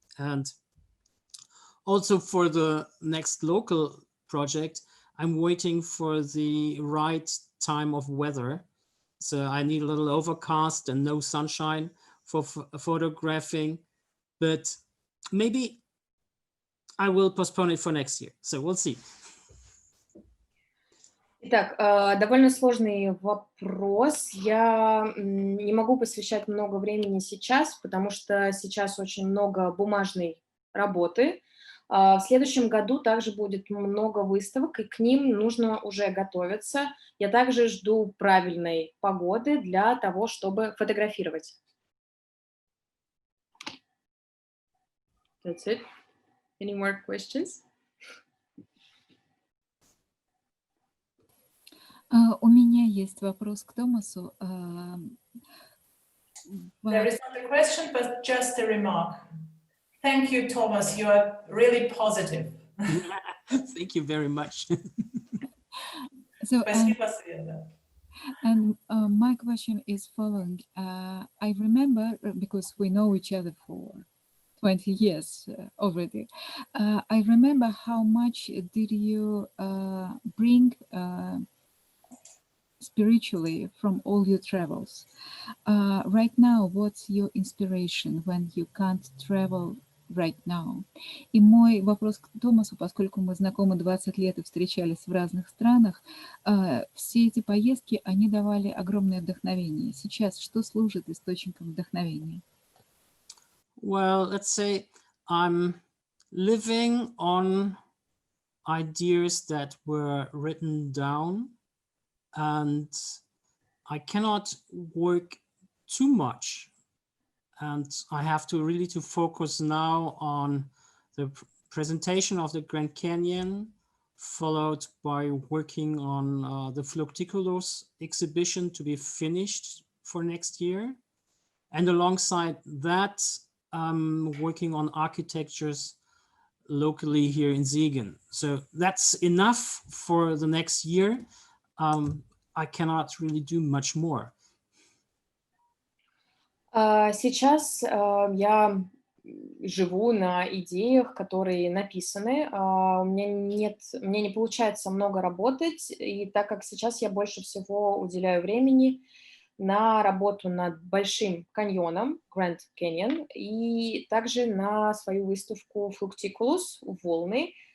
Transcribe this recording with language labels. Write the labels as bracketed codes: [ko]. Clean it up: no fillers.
[en] And also for the next local project, I'm waiting for the right time of weather. So I need a little overcast and no sunshine for photographing, but maybe I will postpone it for next year. So we'll see. [ru] Итак, довольно сложный вопрос. Я не могу посвящать много времени сейчас, потому что сейчас очень много бумажной работы. В следующем году также будет много выставок, и к ним нужно уже готовиться. Я также жду правильной погоды для того, чтобы фотографировать. [en] That's it. Any more questions? [ru] У меня есть вопрос к Томасу. [en] There is not a question, but just a remark. Thank you, Thomas. You are really positive. Thank you very much. So, [ru] Спасибо, Света. [en] and my question is following. I remember, because we know each other for 20 years already, I remember how much did you bring spiritually from all your travels. Right now, what's your inspiration when you can't travel right now. [ru] И мой вопрос к Томасу, поскольку мы знакомы 20 лет и встречались в разных странах, все эти поездки, они давали огромное вдохновение. Сейчас что служит источником вдохновения? [en] Well, let's say I'm living on ideas that were written down, and I cannot work too much, and I have to really to focus now on the presentation of the Grand Canyon, followed by working on the Flocticulus exhibition to be finished for next year. And alongside that, I'm working on architectures locally here in Siegen. So that's enough for the next year. I cannot really do much more. [ru] Сейчас я живу на идеях, которые написаны. Мне не получается много работать, и так как сейчас я больше всего уделяю времени на работу над Большим каньоном, Grand Canyon, и также на свою выставку Fructiculus, волны.